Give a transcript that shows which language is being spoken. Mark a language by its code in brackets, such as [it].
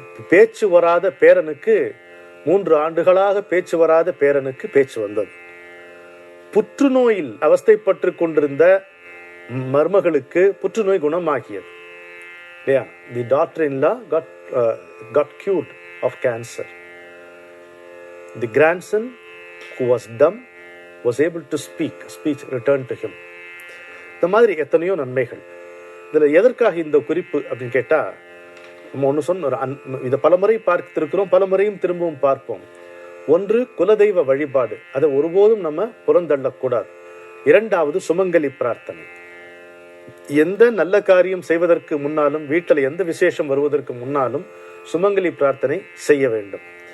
[ta] பேச்சு வராத பேரனுக்கு 3 ஆண்டுகளாக பேச்சு வராத பேரனுக்கு பேச்சு வந்தது. புற்றுநோயில் அவஸ்தைப்பட்டு கொண்டிருந்த மருமகளுக்கு புற்றுநோய் குணமாகியது, இல்லையா? [en] The daughter in law got cured of cancer. The grandson who was dumb was able to speak. Speech returned to him. [ta] இந்த மாதிரி எத்தனையோ நன்மைகள். இதுல எதற்காக இந்த குறிப்பு அப்படின்னு கேட்டா, நம்ம ஒன்று சொன்ன இதை பலமுறை பார்த்திருக்கிறோம், பலமுறையும் திரும்பவும் பார்ப்போம். ஒன்று, குலதெய்வ வழிபாடு, அதை ஒருபோதும் நம்ம புறந்தள்ளக்கூடாது. 2வது, சுமங்கலி பிரார்த்தனை. எந்த நல்ல காரியம் செய்வதற்கு முன்னாலும், வீட்டில் எந்த விசேஷம் வருவதற்கு முன்னாலும் சுமங்கலி பிரார்த்தனை செய்ய வேண்டும்.